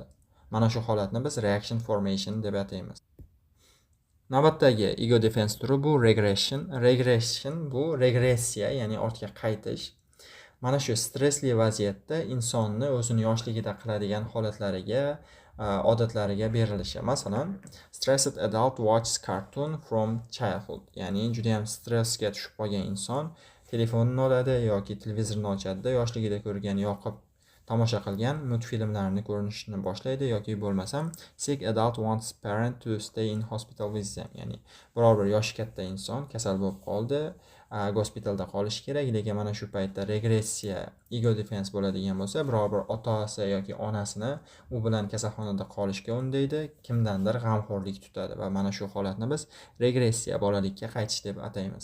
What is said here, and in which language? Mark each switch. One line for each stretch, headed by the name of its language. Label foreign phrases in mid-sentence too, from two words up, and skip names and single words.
Uzbek: Mana shu holatni biz
English: reaction formation
Uzbek: deb ataymiz. Navbatdagi
English: ego defense
Uzbek: turi bu regression. Regression bu regressiya, ya'ni ortga qaytish. Mana shu stressli vaziyatda insonni o'zini yoshligida qiladigan holatlariga, odatlariga berilishi. Masalan,
English: stressed adult watches cartoon from childhood.
Uzbek: Ya'ni juda ham stressga tushib qolgan inson telefonini oladi yoki televizorni ochadi, yoshligida ko'rgan yoqib tomosha qilgan multfilmlarni ko'rishni boshlaydi yoki bo'lmasam
English: sick adult wants parent to stay in hospital with them,
Uzbek: ya'ni biror bir yoshi katta inson kasal bo'lib qoldi, gospitalda qolishi kerak, lekin mana shu paytda regressiya,
English: ego defense
Uzbek: bo'ladigan bo'lsa, biror bir otasi yoki onasini u bilan kasalxonada qolishga undaydi, kimdandir g'amxo'rlik tutadi va mana shu holatni biz regressiya, bolalikka qaytish deb ataymiz.